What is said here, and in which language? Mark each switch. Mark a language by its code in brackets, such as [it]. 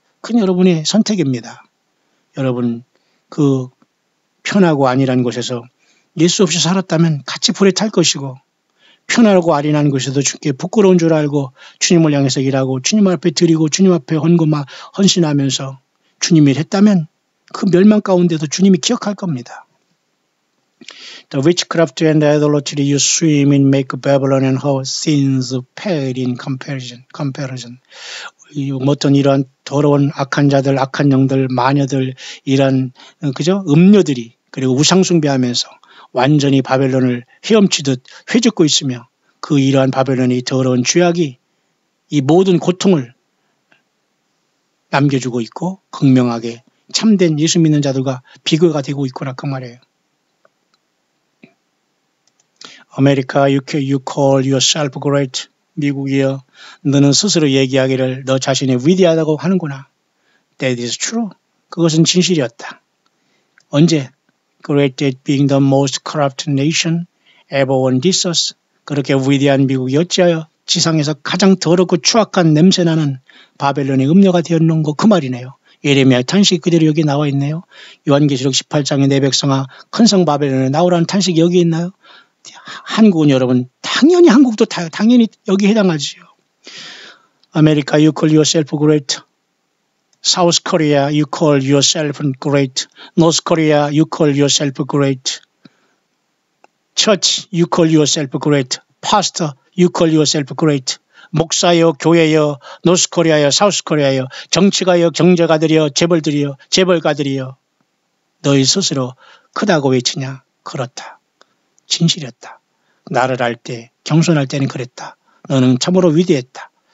[ko] 그건 여러분의 선택입니다. 여러분 그 편하고 안일한 곳에서 예수 없이 살았다면 같이 불에 탈 것이고 편하고 안일한 곳에도 주께 부끄러운 줄 알고 주님을 향해서 일하고 주님 앞에 드리고 주님 앞에 헌신하면서 주님 일 했다면 그 멸망 가운데도 주님이 기억할 겁니다. [en] The witchcraft and idolatry you swim in make Babylon and her sins pale in comparison. [ko] 어떤 이러한 더러운 악한 자들, 악한 영들, 마녀들, 이런 그죠? 음료들이 그리고 우상숭배하면서 완전히 바벨론을 헤엄치듯 회젓고 있으며 그 이러한 바벨론의 더러운 죄악이 이 모든 고통을 남겨주고 있고 극명하게 참된 예수 믿는 자들과 비교가 되고 있구나 그 말이에요. [en] 아메리카, UK, you call yourself great. [ko] 미국이여, 너는 스스로 얘기하기를 너 자신이 위대하다고 하는구나. [en] That is true. [ko] 그것은 진실이었다. 언제? [en] Great at being the most corrupt nation ever on this earth. [ko] 그렇게 위대한 미국이 어찌하여 지상에서 가장 더럽고 추악한 냄새나는 바벨론의 음료가 되었는고 그 말이네요. 예레미야 탄식이 그대로 여기 나와 있네요. 요한계시록 18장에 내 백성아 큰 성 바벨론에 나오라는 탄식이 여기 있나요? 한국은 여러분 당연히 한국도 당연히 여기 해당하지요. [en] 아메리카 you call yourself great. South Korea you call yourself great. North Korea you call yourself great. Church you call yourself great. Pastor you call yourself great. [ko] 목사여 교회여 노스코리아여 사우스코리아여 정치가여 경제가들이여 재벌들이여 재벌가들이여 너희 스스로 크다고 외치냐? 그렇다. 진실이었다. 나를 알 때, 경손할 때는 그랬다. 너는 참으로 위대했다.